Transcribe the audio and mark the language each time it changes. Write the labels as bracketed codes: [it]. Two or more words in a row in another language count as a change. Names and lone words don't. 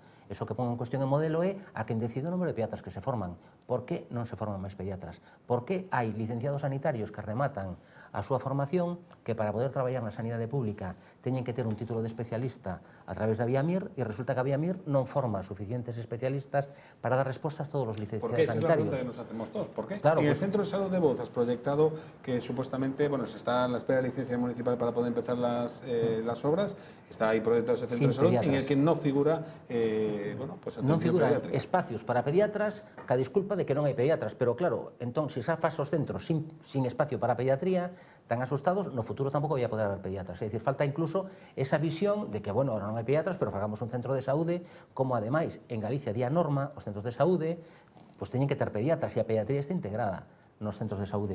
[gl] Eso que pon en cuestión o modelo é a quen decide o número de pediatras que se forman. Por que non se forman máis pediatras? Por que hai licenciados sanitarios que rematan a súa formación, que para poder traballar na sanidade pública teñen que ter un título de especialista a través da Viamir, e resulta que a Viamir non forma suficientes especialistas para dar respostas a todos os licenciados sanitarios? [es] Esa es la pregunta que nos hacemos todos. ¿Por qué? Claro, en el Centro de Salud de Bouz has proyectado que supuestamente, se está a la espera de licencia municipal para poder empezar las obras. Está ahí proyectado ese Centro de Salud, en el que no figura [gl] non figuran espacios para pediatras, ca disculpa de que non hai pediatras, pero claro, entón, se xa faz os centros sin espacio para pediatría, tan asustados, no futuro tampouco vai a poder haber pediatras. É dicir, falta incluso esa visión de que, ahora non hai pediatras, pero fagamos un centro de saúde, como ademais en Galicia di a norma, os centros de saúde pois teñen que ter pediatras e a pediatría está integrada nos centros de saúde.